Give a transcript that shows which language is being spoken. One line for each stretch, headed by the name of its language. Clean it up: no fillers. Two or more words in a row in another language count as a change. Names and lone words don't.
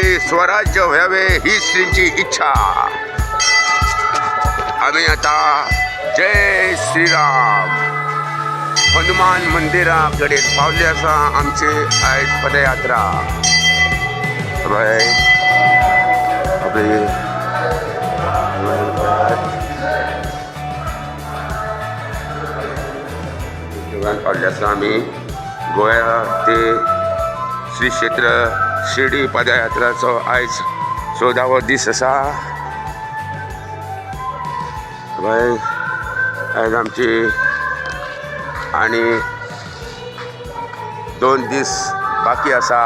Marathi: स्वराज्य व्हावे ही श्रींची इच्छा. आम्ही आता जय श्रीराम हनुमान मंदिराकडे पावले असा आमचे आज पदयात्रा.
Konkani: पावले असा आम्ही गोया ते श्री क्षेत्र शिर्डी पदयात्राचो आयज 14वो दीस आसा. आयज आमची आणि 2 दीस बाकी आसा.